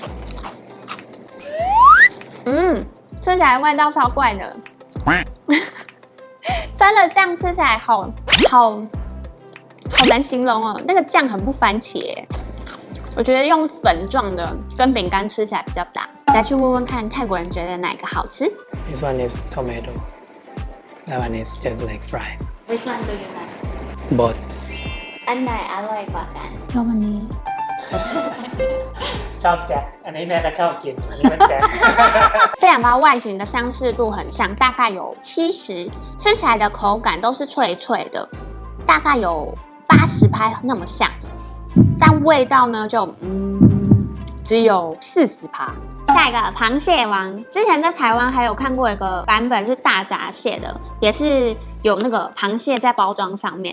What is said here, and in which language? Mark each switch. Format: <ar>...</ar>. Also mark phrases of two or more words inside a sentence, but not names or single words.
<zh>吃起来味道超怪的，沾了酱吃起来好难形容哦。那个酱很不番茄，我觉得用粉状的跟饼干吃起来比较搭。来去问问看泰国人觉得哪个好吃。</zh> <en>This one is tomato. That one is just like fries. Which one do you like? Both.</en> <th>อันไหนอร่อยกว่ากัน ชอบอันนี้ ชอบแจ็คอันนี้แม่ก็ชอบกินอันนี้ก็แจ็ค</th> <zh>这2包外形的相似度很像，大概有70，吃起来的口感都是脆脆的，大概有80%那么像，但味道呢就只有40%。下一个螃蟹王，之前在台湾还有看过一个版本是大闸蟹的，也是有那个螃蟹在包装上面。</zh>